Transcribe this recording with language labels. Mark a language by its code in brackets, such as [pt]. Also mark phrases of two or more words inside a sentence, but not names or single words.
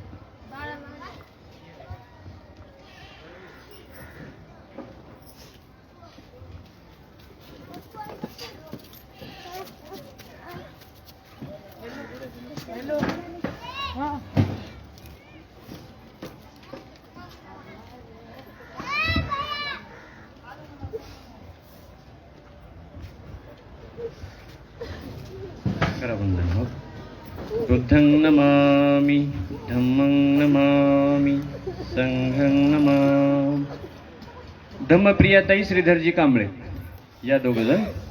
[mr] हॅलो. हा. करा वंदन. हो. [pi] बुद्धं नमामि, धम्मं नमामि, संघं नमामि. [mr] धम्मप्रियाताई श्रीधरजी कांबळे या 2 जण.